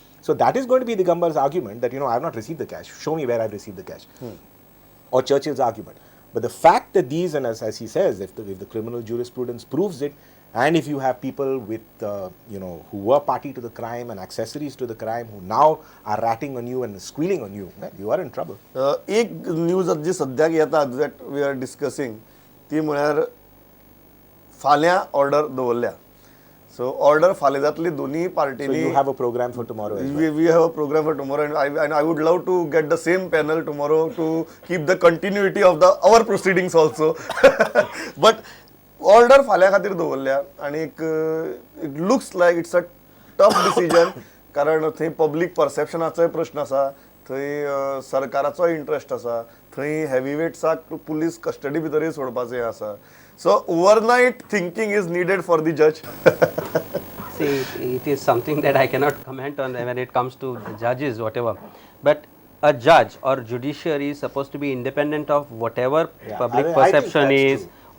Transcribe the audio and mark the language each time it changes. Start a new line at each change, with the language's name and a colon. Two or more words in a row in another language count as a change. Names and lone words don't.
English: So that is going to be Digambar's argument that, I have not received the cash. Show me where I've received the cash. Or Churchill's argument. But the fact that these, and as he says, if the criminal jurisprudence proves it, and if you have people with, who were party to the crime and accessories to the crime, who now are ratting on you and squealing on you, man, you are in trouble.
Konkani: एक न्यूज जी सद्याक येता
English: that we are discussing
Konkani: ती म्हळ्यार फाल्यां ऑर्डर दवरल्या. सो ऑर्डर फाल्यां जातली दोनी
English: So
Konkani: पार्टीनी.
English: you have a program for tomorrow as well. We have a program for tomorrow, and I would love to get the same panel tomorrow to keep the continuity of our proceedings also. But order
Konkani: फाल्या खातीर दवरल्या आणि
English: it looks like it's a tough decision
Konkani: कारण थंय पब्लीक परसेप्शनाचोय प्रश्न आसा, थंय सरकाराचो इंट्रस्ट आसा, थंय हेवीवेट्साक
English: police custody
Konkani: भितरूय सोडपाचें आसा.
English: So overnight thinking is needed for the judge. See, it is something that I cannot comment on when it comes to the judges, whatever. But a judge or judiciary is supposed to be independent of whatever public I think perception that's is true.